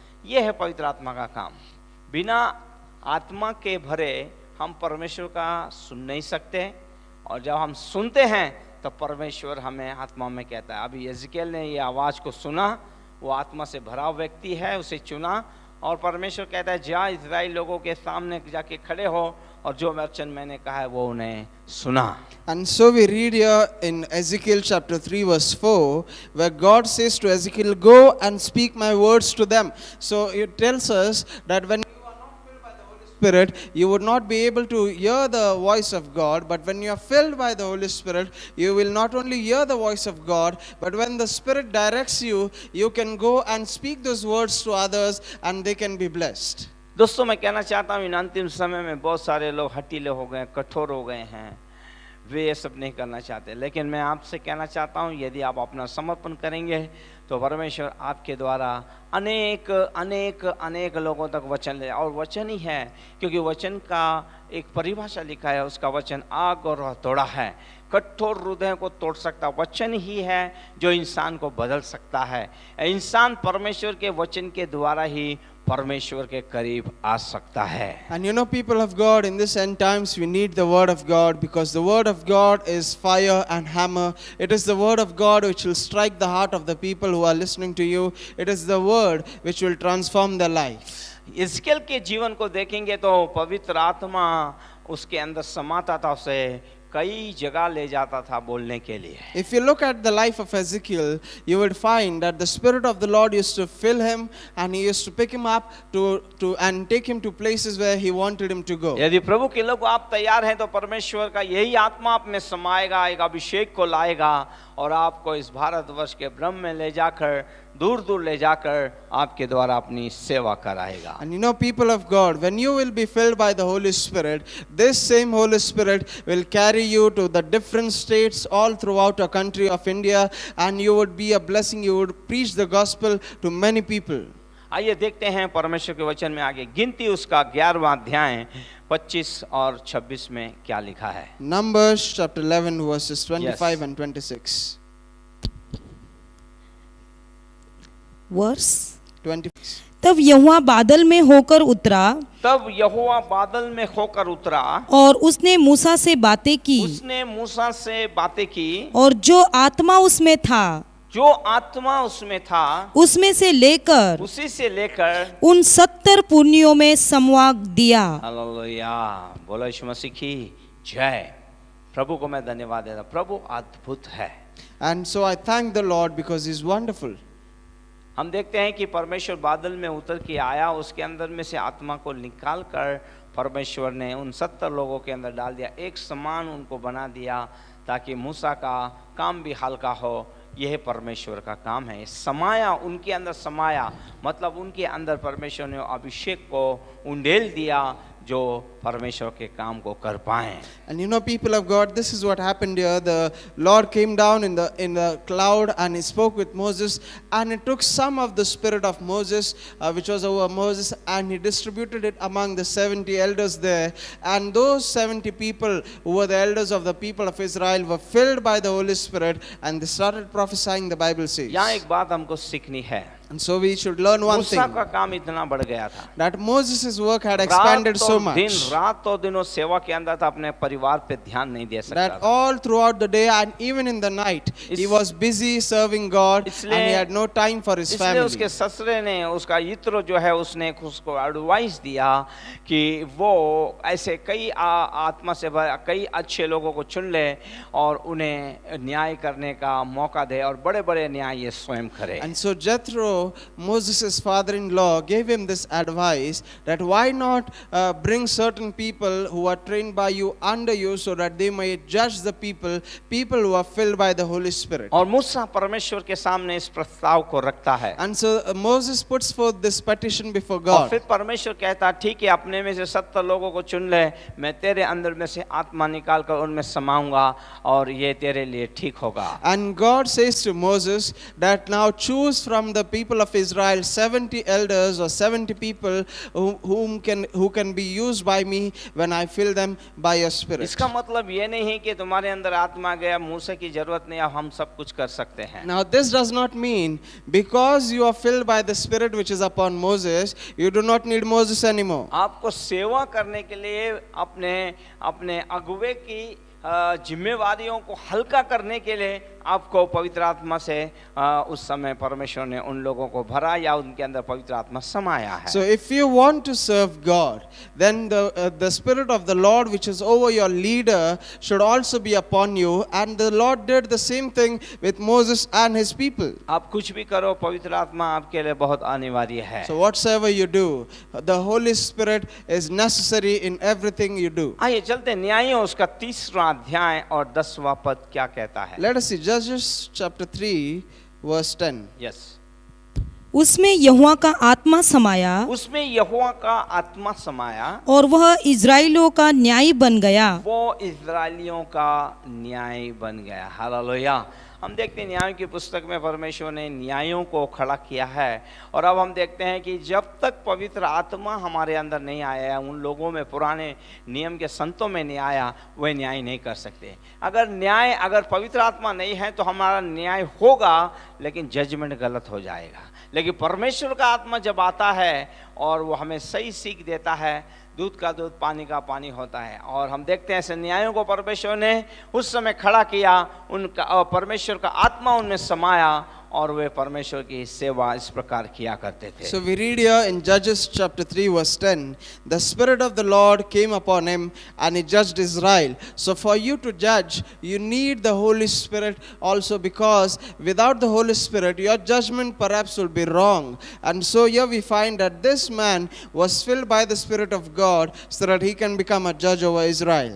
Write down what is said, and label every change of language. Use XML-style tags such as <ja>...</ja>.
<hi>ये है पवित्र आत्मा का काम। बिना आत्मा के भरे हम परमेश्वर का सुन नहीं सकते, और जब हम सुनते हैं तो परमेश्वर हमें आत्मा में कहता है। अभी यहेजकेल ने ये आवाज़ को सुना, वो आत्मा से भरा व्यक्ति है, उसे चुना, और परमेश्वर कहता है जा इज़राइल लोगों के सामने जाके खड़े हो और जो वचन मैंने कहा है वो उन्हें सुना।</hi> <en>And so we read here in Ezekiel chapter 3 verse 4, where God says to Ezekiel, go and speak my words to them. So it tells us that when Spirit, you would not be able to hear the voice of God, but when you are filled by the Holy Spirit, you will not only hear the voice of God, but when the Spirit directs you, you can go and speak those words to others and they can be blessed.</en> <hi>दोस्तों, मैं कहना चाहता हूँ इन अंतिम समय में बहुत सारे लोग हठीले हो गए, कठोर हो गए हैं, वे ये सब नहीं करना चाहते। लेकिन मैं आपसे कहना चाहता हूँ, यदि आप अपना समर्पण करेंगे तो परमेश्वर आपके द्वारा अनेक अनेक अनेक लोगों तक वचन ले, और वचन ही है, क्योंकि वचन का एक परिभाषा लिखा है, उसका वचन आग और हथौड़ा है, कठोर हृदय को तोड़ सकता। वचन ही है जो इंसान को बदल सकता है। इंसान परमेश्वर के वचन के द्वारा ही परमेश्वर के करीब आ सकता है।</hi> <en>And you know, people of God, in this end times we need the word of God, because the word of God is fire and hammer. It is the word of God which will strike the heart of the people who are listening to you. It is the word which will transform their life.</en> <hi>यहेजकेल के जीवन को देखेंगे तो पवित्र आत्मा उसके अंदर समाता था, उसे कई जगह ले जाता था बोलने के लिए।</hi> <en>If you look at the life of Ezekiel, you would find that the Spirit of the Lord used to fill him, and he used to pick him up and take him to places where he wanted him to go.</en> <hi>यदि प्रभु के लोग आप तैयार हैं तो परमेश्वर का यही आत्मा आप में समाएगा, एक अभिषेक को लाएगा और आपको इस भारतवर्ष के ब्रह्म में ले जाकर, दूर दूर ले जाकर आपके द्वारा अपनी सेवा कराएगा।</hi> <en>And you know, people of God, when you will be filled by the Holy Spirit, this same Holy Spirit will carry you to the different states all throughout our country of India, and you would be a blessing. You would preach the gospel to many people.</en> <hi>आइए देखते हैं परमेश्वर के वचन में आगे गिनती उसका 11वां अध्याय 25 और 26 में क्या लिखा है।</hi> <en>Numbers chapter 11 verses 25 Yes. and 26. Verse 26.</en> <hi>तब यहोवा बादल में होकर उतरा तब यहोवा बादल में होकर उतरा और उसने मूसा से बातें की उसने मूसा से बातें की और जो आत्मा उसमें था जो आत्मा उसमें था उसमें से लेकर उसी से लेकर उन 70 पुण्यों में समवा दिया। हालेलुया, बोलो यीशु मसीह की जय। प्रभु को मैं धन्यवाद देता हूं, प्रभु अद्भुत है।</hi> <en>And so I thank the Lord because He's wonderful.</en> <hi>हम देखते हैं कि परमेश्वर बादल में उतर के आया, उसके अंदर में से आत्मा को निकाल कर परमेश्वर ने उन 70 लोगों के अंदर डाल दिया, एक समान उनको बना दिया ताकि मूसा का काम भी हल्का हो। यह परमेश्वर का काम है। समाया, उनके अंदर समाया मतलब उनके अंदर परमेश्वर ने अभिषेक को उंडेल दिया जो परमेश्वर के काम को कर पाए।</hi> <en>And you know, people of God, this is what happened here. The Lord came down in the cloud and He spoke with Moses, and He took some of the spirit of Moses, which was over Moses, and He distributed it among the 70 elders there. And those 70 people who were the elders of the people of Israel were filled by the Holy Spirit, and they started prophesying, the Bible says.</en> <hi>यहाँ एक बात हमको सीखनी है।</hi> <en>And so we should learn one thing,</en> <hi>मूसा का काम इतना बढ़ गया था,</hi> <en>that Moses' work had expanded so much,</en> <hi>रातों दिनों सेवा के अंदर था, अपने परिवार पे ध्यान नहीं दे सकता</hi> <en>that</en> <hi>था।</hi> <en>all throughout the day and even in the night he was busy serving God, and he had no time for his</en> <hi>इसलिए</hi> <en>family.</en> <hi>उसके ससुरे ने, उसका यित्रो जो है, उसने उसको एडवाइस दिया कि वो ऐसे कई आत्मा से कई अच्छे लोगों को चुन ले और उन्हें न्याय करने का मौका दे और बड़े बड़े न्याय ये स्वयं करे।</hi> <en>And so Jethro, Moses' father-in-law, gave him this advice that why not bring certain people who are trained by you under you so that they may judge the people who are filled by the Holy Spirit.</en> <hi>और मूसा परमेश्वर के सामने इस प्रस्ताव को रखता है।</hi> <en>And so Moses puts forth this petition before</en> <hi>और</hi> <en>God.</en> <hi>फिर परमेश्वर कहता, ठीक है, अपने में से 70 लोगों को चुन ले, मैं तेरे अंदर में से आत्मा निकाल कर उनमें समाऊंगा और ये तेरे लिए ठीक होगा।</hi> <en>And God says to Moses that now choose from the people of Israel 70 elders or 70 people who can be used by me when I fill them by your Spirit.</en> <hi>इसका मतलब ये नहीं है कि तुम्हारे अंदर आत्मा गया, मूसा की जरूरत नहीं, अब हम सब कुछ कर सकते हैं।</hi> <en>Now this does not mean because you are filled by the Spirit which is upon Moses, you do not need Moses anymore.</en> <hi>आपको सेवा करने के लिए अपने अगुवे की जिम्मेवारियों को हल्का करने के लिए आपको पवित्र आत्मा से उस समय परमेश्वर ने उन लोगों को भरा या उनके अंदर पवित्र आत्मा समाया है।</hi> <en>So if you want to serve God, then the Spirit of the Lord which is over your leader should also be upon you, and the Lord did the same thing with Moses and his people.</en> <hi>आप कुछ भी करो, पवित्र आत्मा आपके लिए बहुत अनिवार्य है।</hi> <en>So whatsoever you do, the Holy Spirit is necessary in everything you do.</en> <hi>आइए चलते हैं न्यायों उसका 3वां अध्याय और 10वां पद क्या कहता है।</hi> <en>Let us see Judges chapter 3 verse 10. Yes,</en> <hi>उसमें यहोवा का आत्मा समाया उसमें यहोवा का आत्मा समाया और वह इज़राइलियों का न्यायी बन गया। वो इज़राइलियों का न्याय बन गया। हालेलुया। हम देखते हैं न्यायों की पुस्तक में परमेश्वर ने न्यायों को खड़ा किया है, और अब हम देखते हैं कि जब तक पवित्र आत्मा हमारे अंदर नहीं आया, उन लोगों में, पुराने नियम के संतों में नहीं आया, वह न्याय नहीं कर सकते। अगर पवित्र आत्मा नहीं है तो हमारा न्याय होगा लेकिन जजमेंट गलत हो जाएगा। लेकिन परमेश्वर का आत्मा जब आता है और वो हमें सही सीख देता है, दूध का दूध पानी का पानी होता है। और हम देखते हैं ऐसे न्यायों को परमेश्वर ने उस समय खड़ा किया, उनका परमेश्वर का आत्मा उनमें समाया और वे परमेश्वर की सेवा इस प्रकार किया करते थे।</hi> <en>So we read here in Judges chapter 3 verse 10, the Spirit of the Lord came upon him and he judged Israel. So for you to judge, you need the Holy Spirit also, because without the Holy Spirit, your judgment perhaps will be wrong. And so here we find that this man was filled by the Spirit of God so that he can become a judge over Israel.</en>